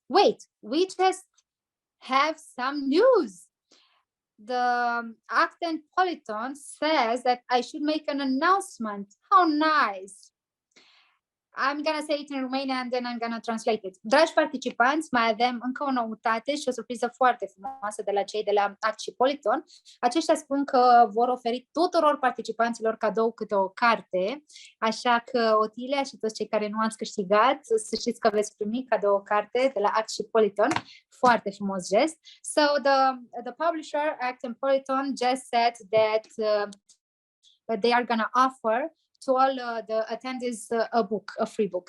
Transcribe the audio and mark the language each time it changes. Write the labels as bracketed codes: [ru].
[en] Wait, we just have some news. The Act and Politon says that I should make an announcement. How nice. I'm gonna say it in Romanian and then I'm gonna translate it. [ro] Dragi participanți, mai avem încă o noutate și o surpriză foarte frumoasă de la cei de la GAFLpb. Aceștia spun că vor oferi tuturor participanților cadou câte o carte, așa că Otilia și toți cei care nu ați câștigat, să știți că veți primi cadou o carte de la GAFLpb. Foarte frumos gest. [en] So the publisher, GAFLpb, just said that they are gonna offer to all the attendees a book, a free book.